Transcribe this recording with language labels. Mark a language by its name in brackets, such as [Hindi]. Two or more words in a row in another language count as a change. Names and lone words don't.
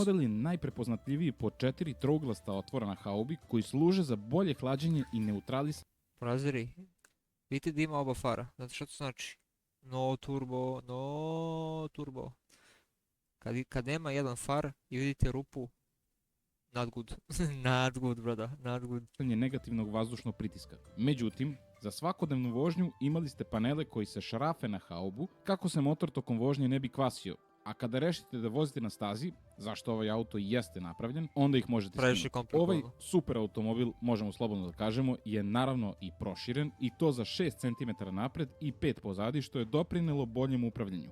[Serbian] model je najprepoznatljiviji po 4 trouglasta otvora na haubi koji služe za bolje hlađenje i neutralisanje Razeri, vidite da ima oba fara. Znate što to znači? [English] No turbo, no turbo. [Serbian] Kad nema jedan far i vidite rupu, [English] not good. Not good, brada, not good. [Serbian] negativnog vazdušnog pritiska. Međutim, za svakodnevnu vožnju imali ste panele koji se šrafe na haubu kako se motor tokom vožnje ne bi kvasio. A kada rešite da vozite na stazi, zašto ovaj auto i jeste napravljen, onda ih možete Previše skinuti. komplikovano. Ovaj super automobil, možemo slobodno da kažemo, je naravno i proširen i to za 6 cm napred i 5 pozadi, što je doprinelo boljem upravljanju.